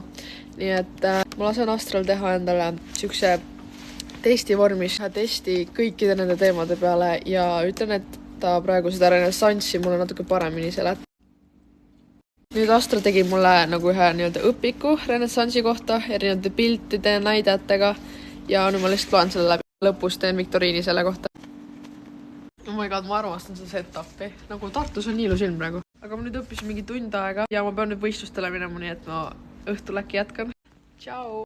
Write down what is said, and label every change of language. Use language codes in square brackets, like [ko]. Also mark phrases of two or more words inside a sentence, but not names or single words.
[et] Nii et ma lasen Astral teha endale siukse testi vormis, testi kõikide nende teemade peale ja ütlen, et ta praegu seda renessansi mulle natuke paremini seletab. Nüüd Astral tegi mulle nagu ühe nii-öelda õpiku renessansi kohta erinevate piltide ja näidetega ja nüüd ma lihtsalt loen selle läbi. Lõpus teen viktoriini selle kohta. [en] Oh my god, [et] ma armastan seda set-upi. Nagu Tartus on nii ilus ilm praegu. Aga ma nüüd õppisin mingi tund aega ja ma pean nüüd võistlustele minema, nii et ma õhtul äkki jätkan. Ciao!